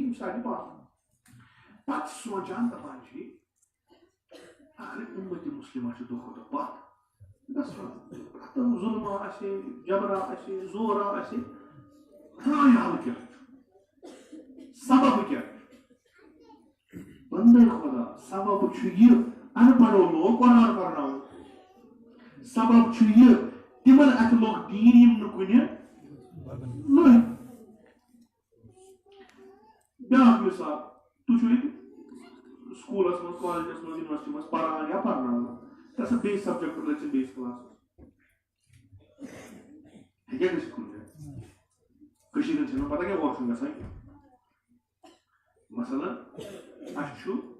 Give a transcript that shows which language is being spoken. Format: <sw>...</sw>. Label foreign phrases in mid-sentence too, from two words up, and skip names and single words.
<ks>یِم سارنٕے پتہٕ سونٛچان دپان چھِ اگر اُمتِ مُسلِمہ چھِ دۄہ کھۄتہٕ دۄہ پتھ گژھان ظُلما آسہِ جبرا آسہِ زورا آسہِ راے حل کیٛاہ چھُ سبب کیٛاہ چھُ بندے خۄدا سبب چھُ یہِ</ks> <ur>ان پڑھو لوگ</ur> <ks>قرآن پرناوُن سبب چھُ یہِ تِمن اتھِ لوٚگ دیٖن یِم نہٕ کُنہِ لٔگۍ بیٛاکھ مِثال تُہۍ چھِو ییٚتہِ سکوٗلس منٛز کالجس منٛز یونیورسٹی منٛز پران یا پرناوان تَتھ بیٚیہِ سبجیکٹ رٔٹِتھ بیٚیِس کلاسس ہیٚکیٛاہ گٔژھِتھ کُنہِ جایہِ کٔشیٖرِ ہٕنٛز چھَنہٕ پتہ کیٛاہ</ks> <en>wash room</en> <ks>گژھان کینٛہہ مثلاً اَسہِ چھُ</ks>